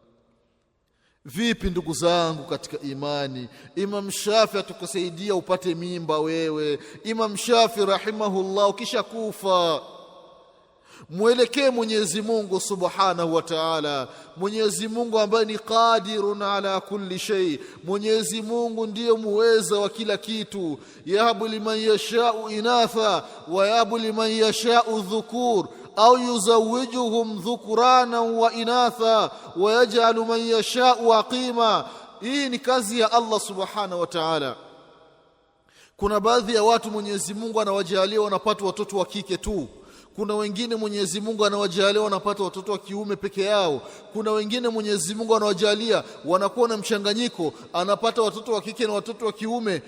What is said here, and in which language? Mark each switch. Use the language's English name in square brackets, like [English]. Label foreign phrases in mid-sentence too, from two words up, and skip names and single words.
[Swahili] Vipi ndugu zangu katika imani, Imam Shafi atakusaidia upate mimba wewe? Imam Shafi rahimahullah ukisha kufa, mwelekee Mwenyezi Mungu [Arabic] سبحانه وتعالى. [Swahili] Mwenyezi Mungu ambaye ni [Arabic] قادر على كل شيء, [Swahili] Mwenyezi Mungu ndiye muweza wa kila kitu. [Arabic] يهب لمن يشاء إناثا ويهب لمن يشاء الذكور أو يزوجهم ذكرانا وإناثا ويجعل من يشاء عقيما. [Swahili] Hii ni kazi ya Allah [Arabic] سبحانه وتعالى. [Swahili] Kuna baadhi ya watu Mwenyezi Mungu anawajalia wanapata watoto wa kike tu. Kuna wengine Mwenyezi Mungu anawajalia wanapata watoto wa kiume peke yao. Kuna wengine Mwenyezi Mungu anawajalia wanakuwa na mchanganyiko, anapata watoto wa kike na watoto wa kiume.